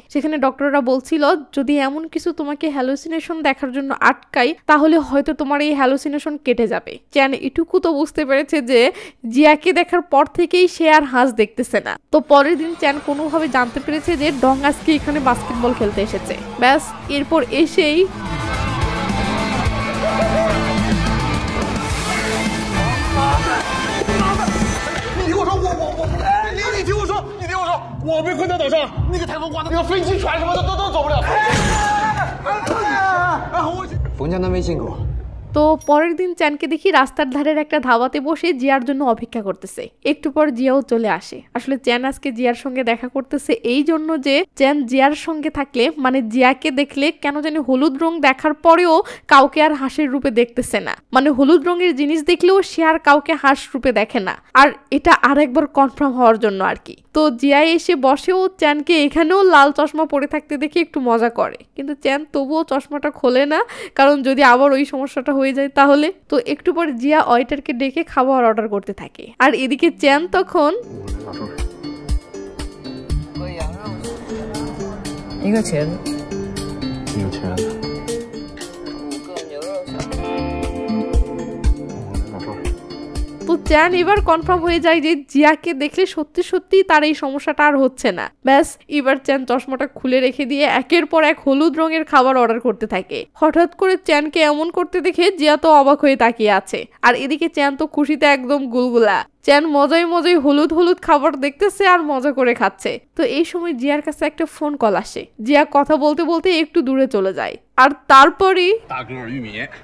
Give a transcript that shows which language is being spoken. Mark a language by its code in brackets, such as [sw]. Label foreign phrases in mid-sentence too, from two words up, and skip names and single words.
[bn] সেখানে ডক্টররা বলছিল যদি এমন কিছু তোমাকে হ্যালুসিনেশন দেখার জন্য আটকাই তাহলে হয়তো তোমার এই হ্যালুসিনেশন কেটে যাবে। চ্যান এটুকু তো বুঝতে পেরেছে যে জিয়াকে দেখার পর থেকেই সে আর হাঁস দেখতেছে না। তো পরের দিন চ্যান কোনোভাবে জানতে পেরেছে যে ডং আজকে এখানে বাস্কেটবল খেলতে এসেছে। ব্যাস, এরপর এসেই [zh] 你听我说，你听我说，我被困在岛上，那个台风刮的，那个飞机船什么的都走不了。冯江的微信给我。 [bn] তো পরের দিন চ্যানকে দেখি রাস্তার ধারের একটা ধাবাতে বসে জিয়ার জন্য অপেক্ষা করতেছে। একটু পর জিয়াও চলে আসে। আসলে চ্যান আজকে জিয়ার সঙ্গে দেখা করতেছে এই জন্য যে চ্যান জিয়ার সঙ্গে থাকলে মানে জিয়াকে দেখলে কেন জানি হলুদ রং দেখার পরেও কাউকে আর হাঁসের রূপে দেখতেছে না। মানে হলুদ রঙের জিনিস দেখলেও সে আর কাউকে হাঁস রূপে দেখে না। আর এটা আরেকবার কনফার্ম হওয়ার জন্য আর কি। তো জিয়া এসে বসেও চ্যানকে এখানেও লাল চশমা পরে থাকতে দেখে একটু মজা করে, কিন্তু চ্যান তবুও চশমাটা খোলে না, কারণ যদি আবার ওই সমস্যাটা হয়ে যায় তাহলে। তো একটু পর জিয়া ওয়েটারকে ডেকে খাবার অর্ডার করতে থাকে। আর এদিকে চ্যান তখন [zh] 一个茄子，一个茄子， 5个牛肉小排。 [bn] তো চ্যান এবার কনফার্ম হয়ে যায় যে জিয়াকে দেখলে সত্যি সত্যি তার এই সমস্যাটা আর হচ্ছে না। ব্যাস, এবার চ্যান চশমাটা খুলে রেখে দিয়ে একের পর এক হলুদ রঙের খাবার অর্ডার করতে থাকে। হঠাৎ করে চ্যানকে এমন করতে দেখে জিয়া তো অবাক হয়ে তাকিয়ে আছে। আর এদিকে চ্যান তো খুশিতে একদম গুলগুলা। চ্যান মজায় হলুদ হলুদ খাবার দেখতেছে আর মজা করে খাচ্ছে। তো এই সময় জিয়ার কাছে একটা ফোন কল আসে। জিয়া কথা বলতে বলতে একটু দূরে চলে যায়। আর তারপরই [zh] 大个儿玉米。